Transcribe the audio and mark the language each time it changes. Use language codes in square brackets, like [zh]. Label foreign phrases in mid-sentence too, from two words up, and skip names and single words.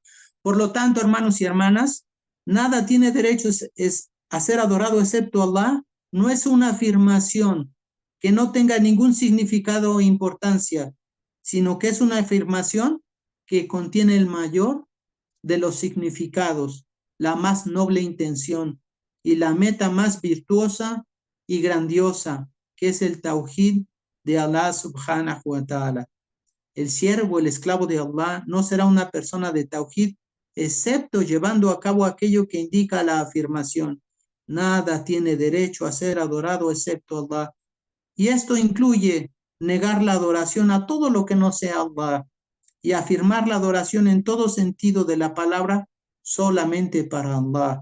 [es] Por lo tanto, hermanos y hermanas, nada tiene derecho a ser adorado excepto Allah, no es una afirmación que no tenga ningún significado o importancia, sino que es una afirmación que contiene el mayor de los significados, la más noble intención y la meta más virtuosa y grandiosa, que es el tawhid de Allah [ar] سبحانه وتعالى. [es] El siervo, el esclavo de Allah, no será una persona de tawhid, excepto llevando a cabo aquello que indica la afirmación. Nada tiene derecho a ser adorado excepto Allah. Y esto incluye negar la adoración a todo lo que no sea Allah y afirmar la adoración en todo sentido de la palabra solamente para Allah.